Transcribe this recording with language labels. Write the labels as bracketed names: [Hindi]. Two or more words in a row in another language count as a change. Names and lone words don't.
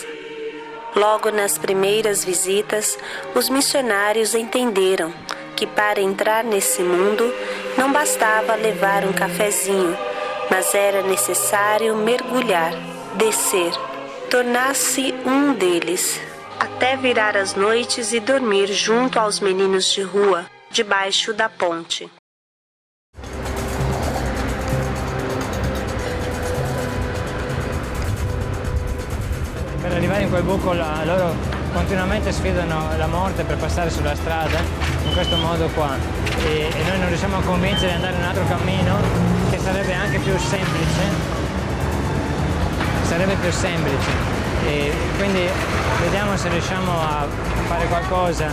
[Portuguese] Logo nas primeiras visitas, os missionários entenderam que para entrar nesse mundo não bastava levar um cafezinho, mas era necessário mergulhar, descer, tornar-se um deles, até virar as noites e dormir junto aos meninos de rua, debaixo da ponte. [Italian] Per arrivare in quel buco loro continuamente sfidano la morte per passare sulla strada in questo modo qua e noi non riusciamo a convincere di andare in un altro cammino che sarebbe anche più semplice, e quindi vediamo se riusciamo a fare qualcosa.